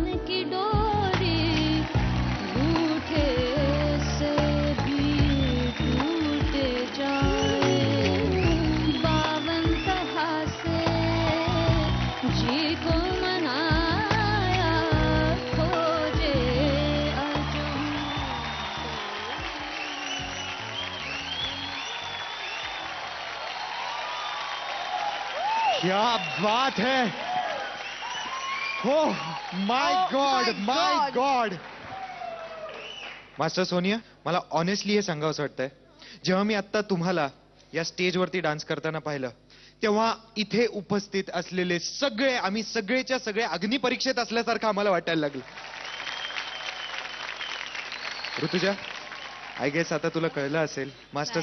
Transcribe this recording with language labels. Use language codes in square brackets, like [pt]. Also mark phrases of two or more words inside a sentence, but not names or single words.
[hi] की डोरी रूठे से भी टूटे जाए बावन तरह से जी को मनाया खोजे अर्जुन क्या बात है. [en] Oh my God my God. [mr] मास्टर सोनिया, मला ऑनेस्टली हे सांगावंसं वाटतंय, जेव्हा मी आता तुम्हाला या स्टेजवरती डान्स करताना पाहिलं तेव्हा इथे उपस्थित असलेले सगळे आम्ही सगळेच्या सगळे अग्निपरीक्षेत असल्यासारखं आम्हाला वाटायला लागलं. ऋतुजा, [en] I guess [mr] आता तुला कळलं असेल मास्टर